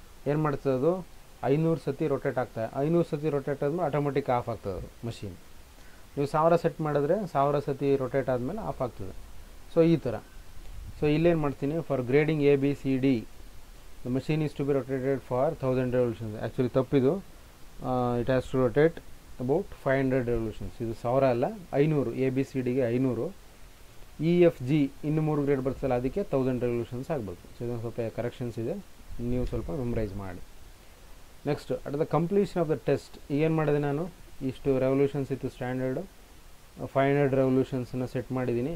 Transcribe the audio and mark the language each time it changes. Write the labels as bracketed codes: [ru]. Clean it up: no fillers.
[kn] ಏನು ಮಾಡ್ತದೆ ಅದು 500 ಸತಿ ರೊಟೇಟ್ ಆಗ್ತದೆ. 500 ಸತಿ ರೊಟೇಟ್ ಆದಮೇಲೆ ಆಟೋಮೆಟಿಕ್ ಆಫ್ ಆಗ್ತದೆ ಅದು ಮಷೀನ್. ನೀವು 1000 ಸೆಟ್ ಮಾಡಿದ್ರೆ 1000 ಸತಿ ರೊಟೇಟ್ ಆದಮೇಲೆ ಆಫ್ ಆಗ್ತದೆ. ಸೊ ಈ ಥರ. ಸೊ ಇಲ್ಲೇನು ಮಾಡ್ತೀನಿ, [en] For grading A B C D the machine is to be rotated for 1000 revolutions. Actually [kn] ತಪ್ಪಿದು, [en] it has to rotate about 500 revolutions. [kn] ಇದು 1000 ಅಲ್ಲ, 500. ಎ ಬಿ ಸಿ ಡಿಗೆ 500. ಇ ಎಫ್ ಜಿ ಇನ್ನು 3 ಗ್ರೇಡ್ ಬರ್ತಲ್ಲ, ಅದಕ್ಕೆ 1000 ರೆವಲ್ಯೂಷನ್ಸ್ ಆಗಬೇಕು. ಸೊ ಇದೊಂದು ಸ್ವಲ್ಪ ಕರೆಕ್ಷನ್ಸ್ ಇದೆ, ನೀವು ಸ್ವಲ್ಪ ಮೆಮರೈಸ್ ಮಾಡಿ. [en] next at the completion of the test [kn] ಏನು ಮಾಡಿದೆ ನಾನು, ಇಷ್ಟು ರೆವಲ್ಯೂಷನ್ಸ್ ಇತ್ತು ಸ್ಟ್ಯಾಂಡರ್ಡು, 500 ರೆವಲ್ಯೂಷನ್ಸನ್ನು ಸೆಟ್ ಮಾಡಿದ್ದೀನಿ.